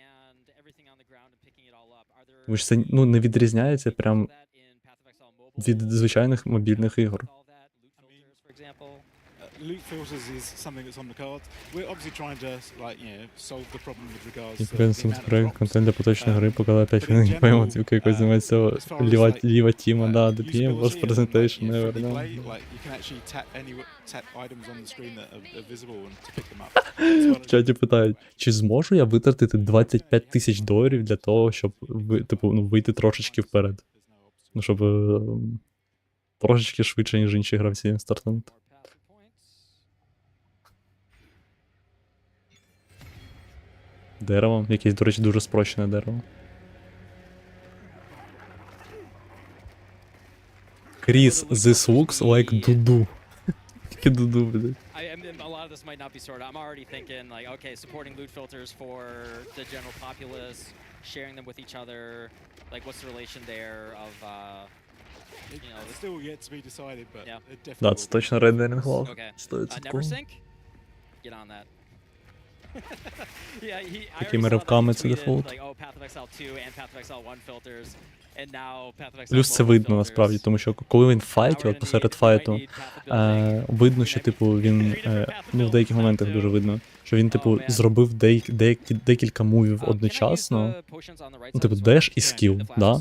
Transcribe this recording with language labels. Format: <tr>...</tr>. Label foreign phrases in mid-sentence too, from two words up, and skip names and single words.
<uk>Тому що це, ну, не відрізняється прям від звичайних мобільних ігор. Контент для поточної гри показали 5 хвилин геймплею, тільки якось займається ліва тіма, да,</uk> <en>DPM, was presentation, never,</en> <uk>да. В чаті питають, чи зможу я витратити $25 000 для того, щоб, типу, ну, вийти трошечки вперед? Ну, щоб трошечки швидше, ніж інші гравці стартанути. Дерево, якесь, до речі, дуже спрощене дерево. Кріс,</uk> <en>this looks like дуду.</en> <uk>Тільки дуду, блядь.</uk> <en>A lot of this might not be sorted. I'm already thinking, like, okay, supporting loot filters for the general populace, sharing them with each other. Like, what's the relation there of, you know... It's still yet to be decided, but yeah. it definitely...</en> <uk>Да, це точно рендеринг лог.</uk> <en>Okay. Never sync? Get on that.</en> <uk>Такими ривками це дефолт. Плюс це видно насправді, тому що коли він в файті, от посеред файту, видно, що типу він, ну в деяких моментах дуже видно, що він типу зробив декілька мувів одночасно, ну типу деш і скіл, да?</uk>